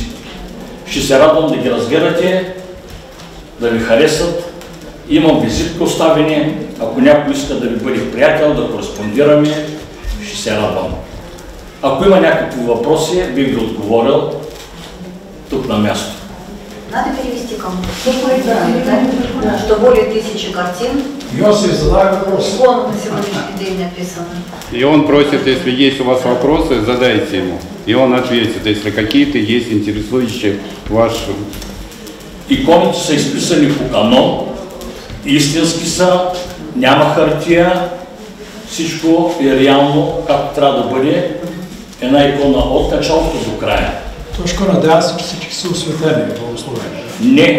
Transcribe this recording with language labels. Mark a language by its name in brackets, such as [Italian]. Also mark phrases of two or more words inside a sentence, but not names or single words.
[Bulgarian] Ще се радвам да ги разгледате, да ви харесат. Имам визитки оставени, ако някой иска да ви бъде приятел, да кореспондираме, ще се радвам. Ако има някакви въпроси, бих ви отговорил тук на място. [Russian] Надо перевести кому-то, что более 1000 картин. Йосиф, задай вопрос. Вон на сегодняшний день написано. И он просит, если есть у вас вопросы, задайте ему. И он ответит, если какие-то есть интересующие ваши. [Bulgarian] Иконите са изписани по канон, истински са, няма хартия, всичко е реално, както трябва да бъде една икона от началото до края. Точно надявам се, че всички са осветени, благословени.